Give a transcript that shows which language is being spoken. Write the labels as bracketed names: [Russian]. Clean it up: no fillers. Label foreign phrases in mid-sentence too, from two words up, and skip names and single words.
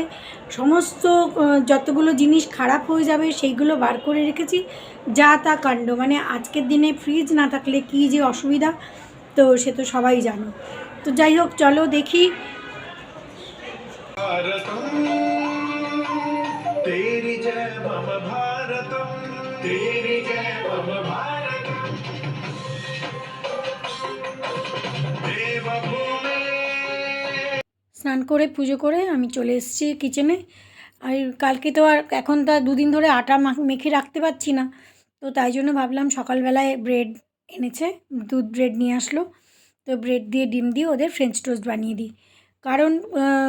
[Bangla] সমস্ত যতগুলো জিনিস খারাপ হয়ে যাবে সেইগুলো বার করে রেখেছি। যা তা কাণ্ড, আজকের দিনে ফ্রিজ না থাকলে কী যে অসুবিধা, তো সে তো সবাই জানো। তো যাই হোক, চলো দেখি। [Hindi] तेरी जय मम भारतम, तेरी जय मम भारतम, देवभूमि। [Bangla] স্নান করে পুজো করে আমি চলে এসেছি কিচেনে। আর কালকে তো আর এখন তো আর 2 দিন ধরে আটা মেখে রাখতে পারছি না, তো তাই জন্য ভাবলাম সকালবেলায় ব্রেড এনেছে, দুধ ব্রেড নিয়ে আসলো, তো ব্রেড দিয়ে ডিম দিয়ে ওদের [English] French toast [Bangla] বানিয়ে দিই।